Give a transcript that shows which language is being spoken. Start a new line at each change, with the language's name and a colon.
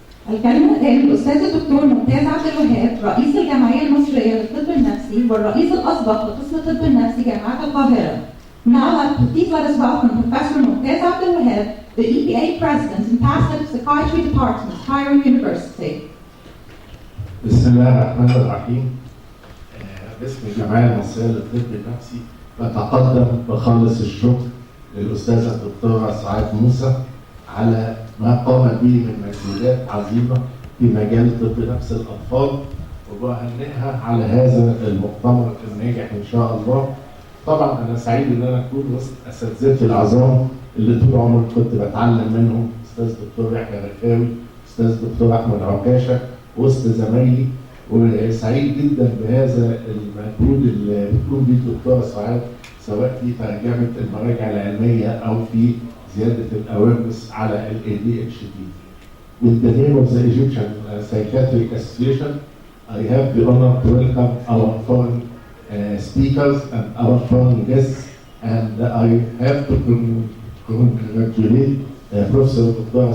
Arabic: الكلمة الآن الأستاذ الدكتور ممتاز عبد الوهاب رئيس الجمعية المصرية للطب النفسي والرئيس الأسبق لقسم الطب النفسي جامعة القاهرة.
English: Now, please let us welcome Professor Mumtaz Abdul Wahab, the EPA President and past head of Psychiatry Department, Cairo University.
Arabic: بسم الله الرحمن الرحيم. باسم الجمعية المصرية للطب النفسي بتقدم بخالص الشكر للأستاذة الدكتورة سعاد موسى على ما قامت به من مجهودات عظيمة في مجال طب نفس الأطفال، وبهنئها على هذا المؤتمر الناجح إن شاء الله. طبعا أنا سعيد إن أنا أكون وسط أساتذتي العظام اللي طول عمري كنت بتعلم منهم، أستاذ دكتور يحيى رفاوي، أستاذ دكتور أحمد عكاشة، وسط زمايلي، وسعيد جدا بهذا المجهود اللي بتقوم به الدكتورة سعاد سواء في ترجمة المراجع العلمية أو في زيادة الأويرنس على ال ADHD.
English: With the name of the Egyptian Psychiatric Association, I have the honor to welcome our foreign speakers and our foreign guests, and I have to congratulate Professor Dr.